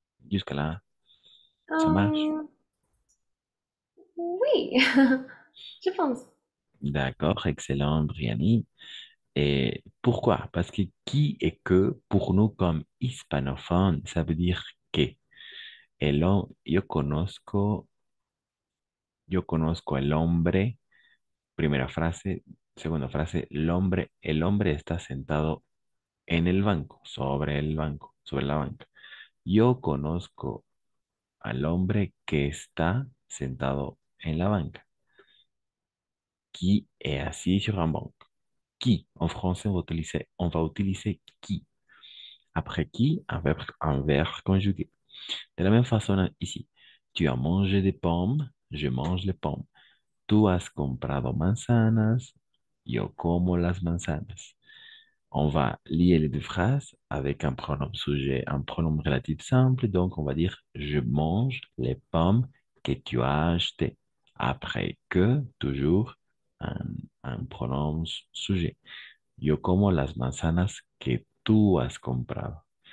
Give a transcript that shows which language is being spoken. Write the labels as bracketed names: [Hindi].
[French] Jusqu'à là, ça marche. Euh, oui, je pense. D'accord, excellent, Brianny. Et pourquoi? Parce que qui et que, pour nous comme hispanophones, ça veut dire que. Et là, [Spanish] yo conozco el hombre, primera frase, segunda frase, el hombre está sentado en el banco, sobre el banco, sobre la banca. Yo conozco al hombre que está sentado en la banca. [French] Qui est assis sur un banc. Qui, en français, on va utiliser qui. Après qui, un verbe conjugué. De la même façon ici, tu as mangé des pommes, je mange les pommes. [Spanish] Tú has comprado manzanas, yo como las manzanas. [French] On va lier les deux phrases avec un pronom sujet, un pronom relatif simple. Donc, on va dire je mange les pommes que tu as achetées. Après que, toujours, un, un pronom sujet. [Spanish] Yo como las manzanas que tú has comprado.